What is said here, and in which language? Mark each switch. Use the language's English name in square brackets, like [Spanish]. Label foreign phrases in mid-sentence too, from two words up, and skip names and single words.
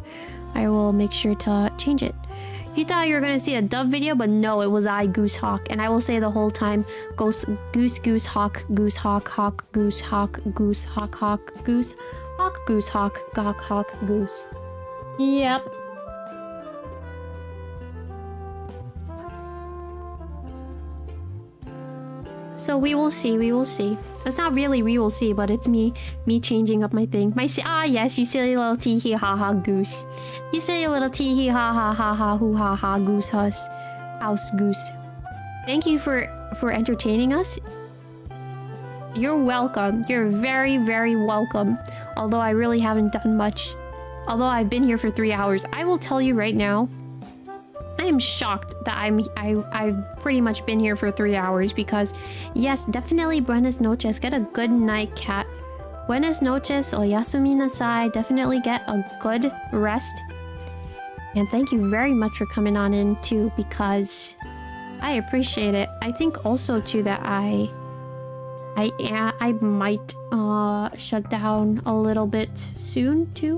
[English] I will make sure to change it. You thought you were gonna see a dub video, but no, it was 𝗩𝗡𝗙𝗢𝗡, and I will say the whole time, goose hawk goose hawk hawk goose hawk goose hawk hawk goose hawk goose hawk gawk hawk goose. Yep. So we will see, we will see. That's not really we will see, but it's me changing up my thing. Yes, you silly little tee hee ha ha goose. You silly little tee hee ha ha ha ha hoo ha ha goose house goose. Thank you for entertaining us. You're welcome. You're very, very welcome. Although I really haven't done much. Although I've been here for 3 hours. I will tell you right now, I am shocked that I've pretty much been here for 3 hours because yes, definitely [Spanish] buenas noches. [English] Get a good night, cat. [Spanish] Buenas noches, [Japanese] oyasumi nasai. [English] Definitely get a good rest. And thank you very much for coming on in too, because I appreciate it. I think also too that I might shut down a little bit soon too.